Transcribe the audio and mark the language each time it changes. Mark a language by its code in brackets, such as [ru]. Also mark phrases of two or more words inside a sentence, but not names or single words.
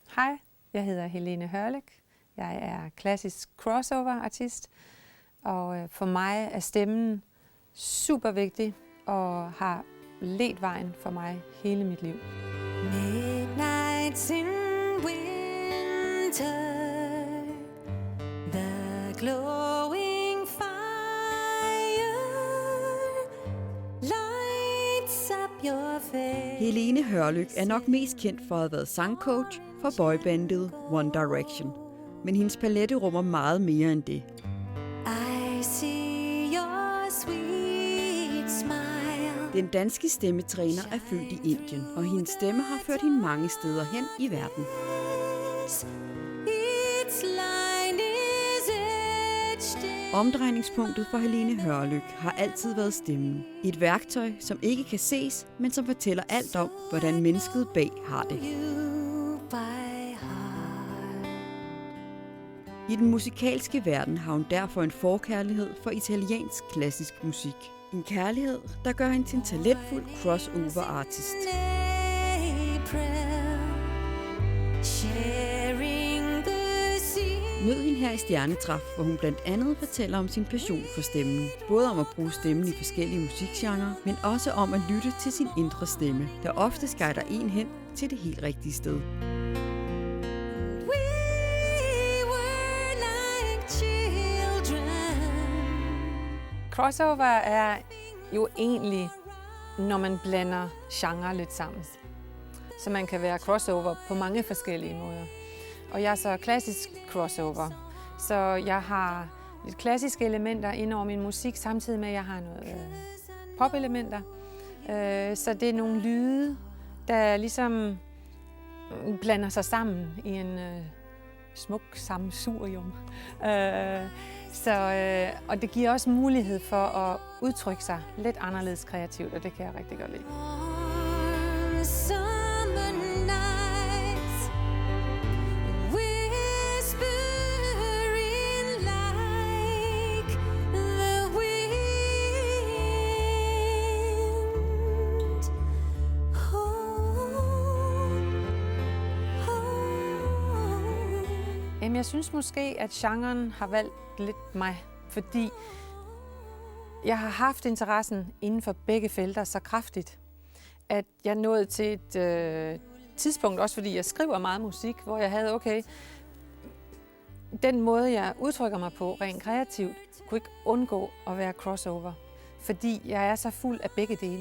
[da] Hej, jeg hedder Helene Hørlyk. Jeg er klassisk crossover-artist, og for mig er stemmen super vigtig og har ledt vejen for mig hele mit liv. [en] Midnights in winter, the glowing fire lights up your face. [da] Helene Hørlyk er nok mest kendt for at have været sangcoach for boybandet One Direction. Men hendes palette rummer meget mere end det. [en] I see your sweet smile. [da] Den danske stemmetræner er født i Indien, og hendes stemme har ført hende mange steder hen i verden. [en] Its line is etched in. [da] Omdrejningspunktet for Helene Hørlyk har altid været stemmen. Et værktøj, som ikke kan ses, men som fortæller alt om, hvordan mennesket bag har det. [en] You by heart. [da] I den musikalske verden har hun derfor en forkærlighed for italiensk klassisk musik. En kærlighed, der gør hende til en talentfuld crossover-artist. [en] April, sharing the sea. [da] Mød hende her i Stjernetræf, hvor hun blandt andet fortæller om sin passion for stemmen. Både om at bruge stemmen i forskellige musikgenrer, men også om at lytte til sin indre stemme, der ofte guider en hen til det helt rigtige sted. [en] We were like children. [da] Crossover er jo egentlig, når man blander genre lidt sammen. Så man kan være crossover på mange forskellige måder. Og jeg er så klassisk crossover. Så jeg har lidt klassiske elementer ind over min musik, samtidig med at jeg har noget pop-elementer. Så det er nogle lyde, der ligesom blander sig sammen i en smuk sammensurium. Og det giver også mulighed for at udtrykke sig lidt anderledes kreativt, og det kan jeg rigtig godt lide. [en] Warm summer nights, whispering like the wind. [da] Jamen, jeg synes måske, at genren har valgt lidt mig, fordi jeg har haft interessen inden for begge felter så kraftigt, at jeg nåede til et tidspunkt, også fordi jeg skriver meget musik, hvor jeg havde, okay, den måde, jeg udtrykker mig på rent kreativt, kunne ikke undgå at være crossover, fordi jeg er så fuld af begge dele.